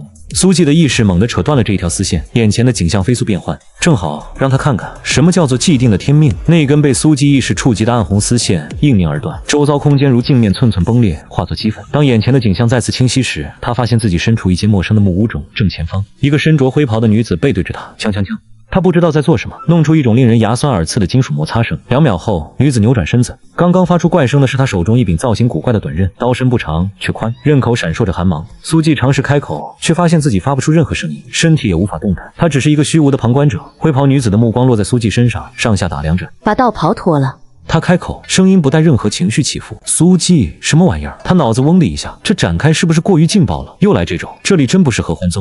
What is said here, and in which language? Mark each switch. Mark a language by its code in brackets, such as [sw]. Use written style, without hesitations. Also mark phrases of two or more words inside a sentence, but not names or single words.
[zh] 蘇季的意識猛地扯斷了這一條絲線，眼前的景象飛速變換，正好讓他看看什麼叫做既定的天命。那根被蘇季意識觸及的暗紅絲線應念而斷，周遭空間如鏡面寸寸崩裂，化作齑粉。當眼前的景象再次清晰時，他發現自己身處一間陌生的木屋中，正前方一個身着灰袍的女子背對着他，鏘鏘鏘。他不知道在做什麼，弄出一種令人牙酸耳刺的金屬摩擦声。2秒後，女子扭轉身子，剛刚發出怪聲的是她手中一柄造型古怪的短刃，刀身不長卻寬，刃口閃烁着寒芒。蘇季嘗試開口，卻發現自己發不出任何聲音，身體也無法動彈，他只是一個虛無的旁觀者。灰袍女子的目光落在蘇季身上，上下打量着，把道袍脫了。他開口，聲音不帶任何情緒起伏。蘇季，什麼玩意兒？他腦子嗡的一下，這展開是不是過於勁爆了？又來這種，這裡真不是合歡宗。